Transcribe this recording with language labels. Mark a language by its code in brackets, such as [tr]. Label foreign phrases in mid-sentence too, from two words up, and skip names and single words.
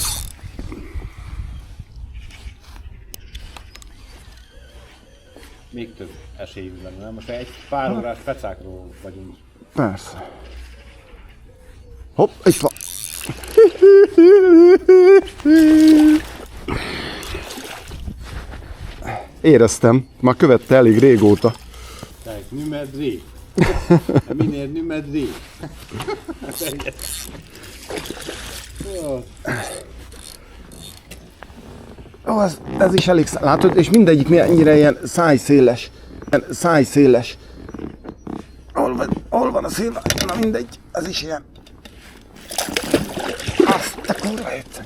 [hu] Még több esélyünk lenne, nem? Most egy pár órás pecákról vagyunk. persze. Hopp, itt van. Éreztem, már követte elég régóta. [nl] Kijk, nummer 3. Meneer nummer 3. [hu] Ó, ez is elég, látod, és mindegyik ennyire ilyen szájszéles. Szájszéles. Hol van a szél? Na mindegy, ez is ilyen. Azt, te kurva egyszer.